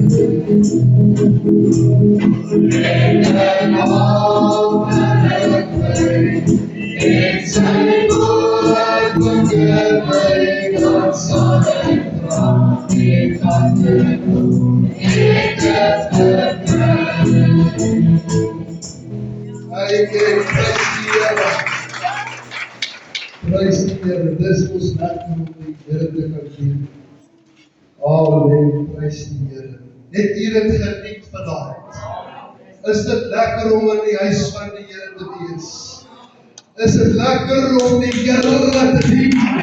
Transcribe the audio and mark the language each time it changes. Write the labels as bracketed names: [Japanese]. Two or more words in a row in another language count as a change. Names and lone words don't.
[Dutch] Nee, ten hoop van ik blij, ik zei goed, vergeet mij, dan zal ik nog niet wat ik wil, ik dit verkrijg. [Afrikaans] Ik prijs die Here. Prijs die Here, dis ons lekker om die Here te kan dien. Amen, prys die Here. Net hier het geniet vanaand. Is dit lekker om in die huis van die Here te wees? Is dit lekker om die Here te dien?